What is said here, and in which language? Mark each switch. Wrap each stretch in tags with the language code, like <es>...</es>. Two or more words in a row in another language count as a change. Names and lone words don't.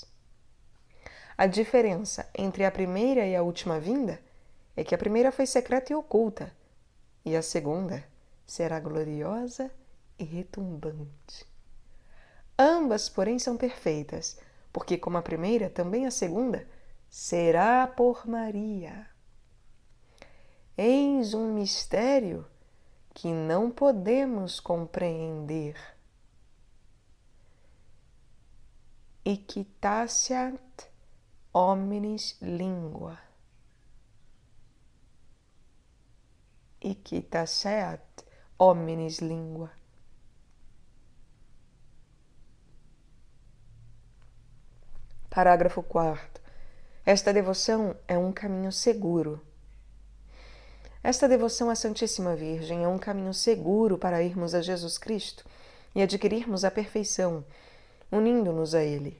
<pt>A diferença entre a primeira e a última vinda é que a primeira foi secreta e oculta, e a segunda será gloriosa e retumbante. Ambas, porém, são perfeitas, porque como a primeira, também a segunda será por Maria. Eis um mistério que não podemos compreender.</pt> <la>Icitaseat homines lingua. Icitaseat homines lingua.</la> <pt>Parágrafo 4º. Esta devoção é um caminho seguro. Esta devoção à Santíssima Virgem é um caminho seguro para irmos a Jesus Cristo e adquirirmos a perfeição, unindo-nos a Ele.</pt>